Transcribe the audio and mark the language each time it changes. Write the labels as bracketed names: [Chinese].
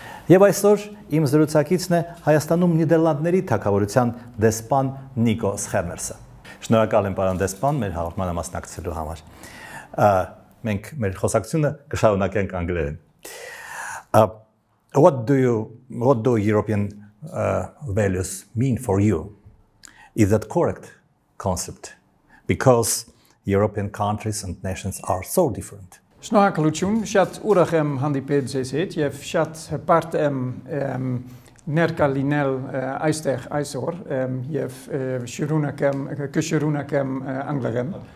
[Armenian] Եվ այսօր իմ զրուցակիցն է Հայաստանում Նիդերլանդների թագավորության դեսպան Nicolaas Schermers-ը։ Շնորհակալ եմ պարոն դեսպան մեր հաղորդմանը մասնակցելու համար։ Մենք մեր խոսակցությունը կշարունակենք անգլերեն։ [English] What do European values mean for you? Is that correct concept? Because European countries and nations are so different. [Armenian] Շնորհակալություն, շատ ուրախ եմ հանդիպել ձեզ հետ եւ շատ հպարտ եմ ներկա լինել այստեղ այսօր եւ շարունակեմ անգլերեն.